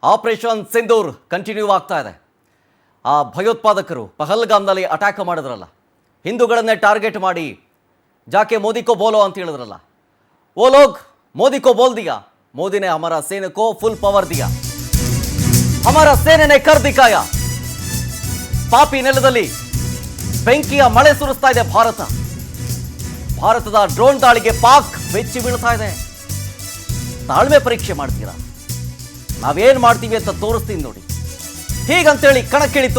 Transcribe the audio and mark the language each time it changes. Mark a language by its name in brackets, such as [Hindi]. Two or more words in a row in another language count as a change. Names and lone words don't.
[Kannada] ಆಪರೇಷನ್ ಸಿಂಧೂರ್ ಕಂಟಿನ್ಯೂ ಆಗ್ತಾ ಇದೆ. ಆ ಭಯೋತ್ಪಾದಕರು ಪಹಲ್ಗಾಮ್ನಲ್ಲಿ ಅಟ್ಯಾಕ್ ಮಾಡಿದ್ರಲ್ಲ, ಹಿಂದೂಗಳನ್ನೇ ಟಾರ್ಗೆಟ್ ಮಾಡಿ [Hindi] जाके मोदी को बोलो [Kannada] ಅಂತ ಹೇಳಿದ್ರಲ್ಲ, [Hindi] वो लोग मोदी को बोल दिया, मोदी ने हमारा सेना को फुल पावर दिया, हमारा सेने ने कर दिखाया. [Kannada] ಪಾಪಿ ನೆಲದಲ್ಲಿ ಬೆಂಕಿಯ ಮಳೆ ಸುರಿಸ್ತಾ ಇದೆ ಭಾರತದ ಡ್ರೋನ್ ದಾಳಿಗೆ ಪಾಕ್ ಬೆಚ್ಚಿ ಬೀಳ್ತಾ ಇದೆ. ತಾಳ್ಮೆ ಪರೀಕ್ಷೆ ಮಾಡ್ತೀರಾ? ನಾವೇನ್ ಮಾಡ್ತೀವಿ ಅಂತ ತೋರಿಸ್ತೀನಿ ನೋಡಿ. ಹೀಗಂತೇಳಿ ಕಣಕ್ಕಿಳಿತು.